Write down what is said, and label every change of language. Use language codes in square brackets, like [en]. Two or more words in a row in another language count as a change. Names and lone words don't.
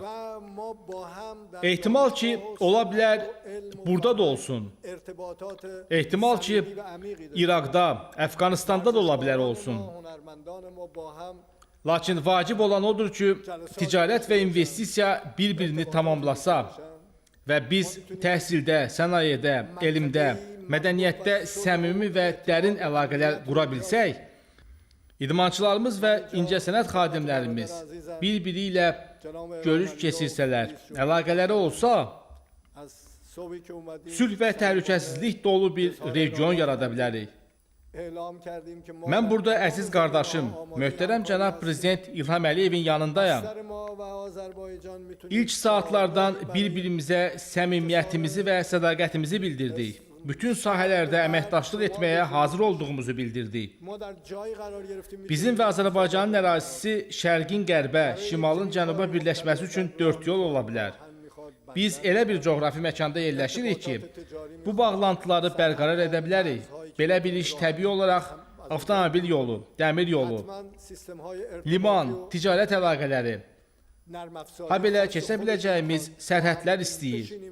[fa] و ما با هم در [az] Ehtimal ki, ola bilər burada da olsun. [fa] ارتباطات [az] Ehtimal ki, [fa] صمیمی و عمیقی داریم. [az] İraqda, Əfqanistanda da ola bilər olsun. [fa] هنرمندان ما با هم [az] Lakin vacib olan odur ki, ticarət və investisiya bir-birini tamamlasa və biz təhsildə, sənayedə, elmdə, mədəniyyətdə səmimi və dərin əlaqələr qura bilsək, idmançılarımız və incəsənət xadimlərimiz bir-biri ilə görüş keçirsələr, əlaqələri olsa, [fa] از صبحی که اومدیم [az] sülh və təhlükəsizlik dolu bir region yarada bilərik. [fa] اعلام کردیم که ما [az] Mən burada əziz qardaşım, möhtərəm cənab prezident İlham Əliyevin yanındayam. [fa] سر ما و آذربایجان میتونیم [az] İlk saatlardan bir-birimizə səmimiyyətimizi və sədaqətimizi bildirdik. Bütün sahələrdə əməkdaşlıq etməyə hazır olduğumuzu bildirdik. [fa] ما در جایی قرار گرفتیم [az] Bizim və Azərbaycanın ərazisi şərqin qərbə, şimalın cənuba birləşməsi üçün dörd yol ola bilər. Biz elə bir coğrafi məkanda yerləşirik ki, bu bağlantıları bərqərar edə bilərik. Belə bir iş təbii olaraq avtomobil yolu, dəmir yolu, liman, ticarət əlaqələri, ha belə keçə biləcəyimiz sərhədlər istəyir.